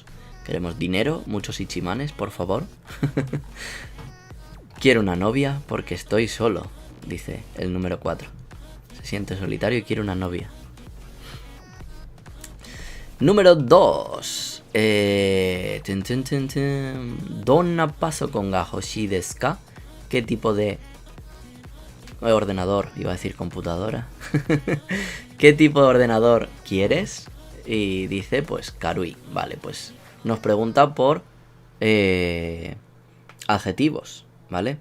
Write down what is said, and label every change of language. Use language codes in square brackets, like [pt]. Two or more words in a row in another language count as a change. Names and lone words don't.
[es] Queremos dinero, muchos ichimanes, por favor. Quiero una novia porque estoy solo, dice el número 4. Se siente solitario y quiere una novia. Número 2. [ja] どんなパソコンが欲しいですか? [es] ¿Qué tipo de ordenador? Iba a decir computadora. ¿Qué tipo de ordenador quieres? Y dice, pues, karui. Vale, pues nos pregunta por adjetivos, ¿vale?